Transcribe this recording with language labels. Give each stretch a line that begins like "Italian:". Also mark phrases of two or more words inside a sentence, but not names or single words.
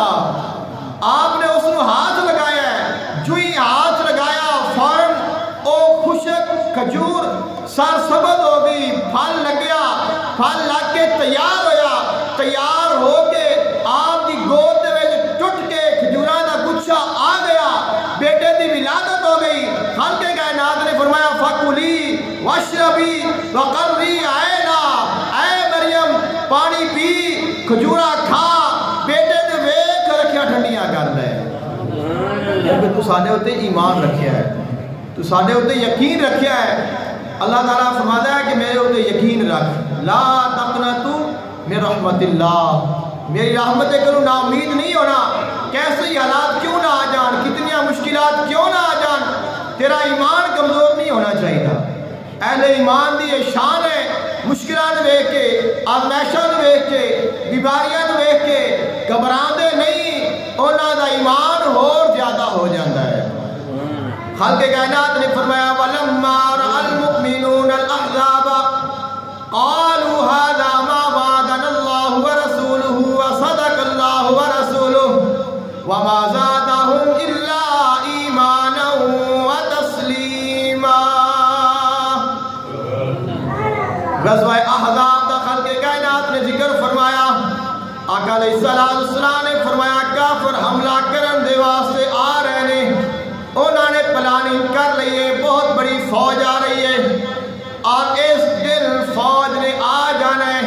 Punjabi: آپ نے اس نو ہاتھ لگایا ہے, جو ہی ہاتھ لگایا فوراً او خشک کھجور سر سبز ہو گئی, پھل لگیا, پھل لگ کے تیار ہویا, تیار ہو کے آپ کی گود میں ٹوٹ کے کھجوراں دا گچھا آ گیا, بیٹے دی ولادت ہو گئی. خالق کائنات نے فرمایا
Arabic: فَكُلِي وَاشْرَبِي وَقَرِّي عَيْنًا,
Punjabi: اے مریم پانی پی, کھجورا کھا, بیٹے دے ویکھ رکھیا ٹھنڈیاں کر دے. کیونکہ تو ساڈے اوتے ایمان رکھیا ہے, تو ساڈے اوتے یقین رکھیا ہے. اللہ تعالیٰ فرماتا ہے کہ میرے اوتے یقین رکھ,
Arabic: لا تقنطوا من رحمت اللہ,
Punjabi: میری رحمت کرو نا امید نہیں ہونا. کیسے حالات کیوں نہ آ جان, کتنی مشکلات کیوں نہ آ جان, تیرا ایمان کمزور نہیں ہونا چاہیے. اہل ایمان دی یہ شان ہے, مشکلات دیکھ کے, آزمائشاں دیکھ کے, بیماریاں دیکھ کے گھبراندے نہیں, انہاں دا ایمان اور زیادہ ہو جاتا ہے. خالق کائنات نے فرمایا
Arabic: وَلَمَّا رَأَى الْمُؤْمِنُونَ الْأَحْزَابَ قَالُوا هَذَا مَا وَعَدَنَا اللَّهُ وَرَسُولُهُ وَصَدَقَ اللَّهُ وَرَسُولُهُ وَمَا زَادَهُمْ إِلَّا إِيمَانًا وَتَسْلِيمًا.
Punjabi: غزوہ احزاب دا خالق کائنات نے ذکر فرمایا. آقا علیہ السلام نے فرمایا کافر حملہ کرن دے واسطے آ رہے نے, انہوں نے پلاننگ کر لئی ہے, بہت بڑی فوج آ رہی ہے اور اس دن فوج نے آ جانا ہے.